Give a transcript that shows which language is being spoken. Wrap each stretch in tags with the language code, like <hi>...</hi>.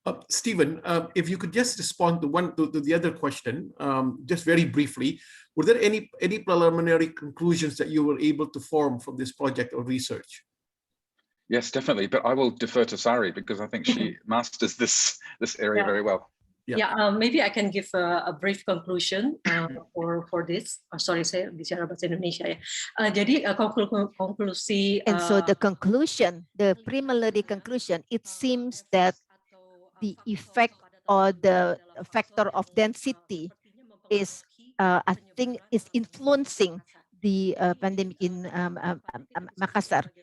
<en>Stephen, if you could just respond to the other question, just very briefly, were there any preliminary conclusions that you were able to form from this project or research? Yes, definitely. But I will defer to Sari because I think she masters this area very well. Yeah, maybe I can give a brief conclusion for this. Sorry,</en> <id>saya bicara bahasa Indonesia ya. Jadi konklusi.</id> <en>And so the conclusion, the preliminary conclusion, it seems that the effect or the factor of density is, I think, is influencing the pandemic in Makassar.</en>